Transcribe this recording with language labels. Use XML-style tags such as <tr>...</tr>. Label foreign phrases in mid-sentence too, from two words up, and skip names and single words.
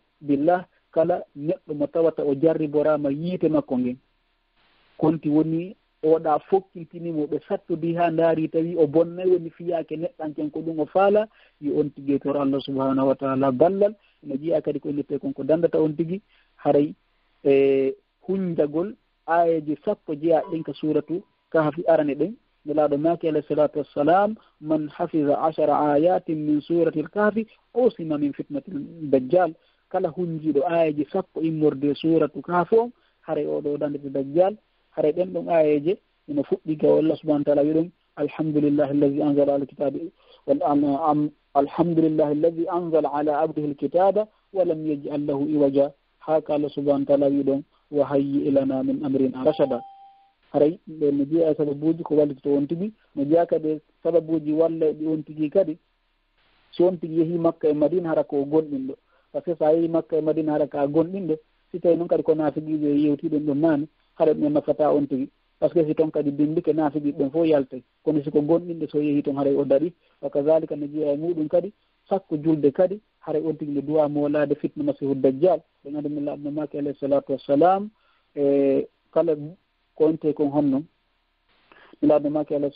<ff>kala neɗɗo mo tawata o jarriborama yiite makko ngen konti woni oɗa fokkintinimo ɓe sattodi ha ndaari tawi o bonnay woni fiyake neɗɗanken ko ɗum o faala yo on tigi tor</ff> <ar>الله سبحانه وتعالى</ar> <ff>ballal no jiya kadi ko innete kon ko dandata on tigi haray hunjagol ayeji sappo jeeya ɗen ka suratu kahfi arane ɗen nelaɗo maki</ff> <ar>عليه الصلاة والسلام من حفظ 10 آيات من سورة الكهف عصم من فتنة الدجال</ar> <ff>kala hunjiɗo ayeji sappo immorde suratu kahfi on haray oɗo dandete dajjal haray ɗen ɗon ayeje ino fuɗɗi gaw</ff> <ar>الله سبحانه وتعالى</ar> <ff>wi ɗum</ff> <ar>الحمد لله الذي أنزل على كتابي الحمد لله الذي أنزل على عبده الكتاب ولم يجعل له عوجا</ar> <ff>haka</ff> <ar>الله سبحانه وتعالى</ar> <ff>wi ɗon</ff> <ar>وهيئ لنا من أمرنا رشدا</ar> <ff>haray ɓe no jeeya sababuji ko walliti to on tigi no jeeya kadi sababuji walla ɗi on tigi kadi so on tigi yeehi makka e madina hara ko gonɗinɗo</ff> <fr>par ce que</fr> <ff>sa yeehi makka e madina hara ka gonɗinɗo si tawi noon kadi ko naafiqiɓe yewtiɗon ɗon naane haɗa ɗum nafata on tigi</ff> <fr>par ce que</fr> <ff>si toon kadi bindike naafiqiɓe ɓen fof yaltay kono siko gonɗinɗe so yeehi toon haray o daɗi</ff> <ar>وكذلك</ar> <ff>no jeeya e muɗum kadi sakko julde kadi haray on tigi nde duwa molade fitna masihu dajjal ɓe gandi min laɓno maki</ff> <ar>عليه الصلاة والسلام</ar> <ff>e kala ko onte kon honnoon mi laɓno maki alayhi</ff>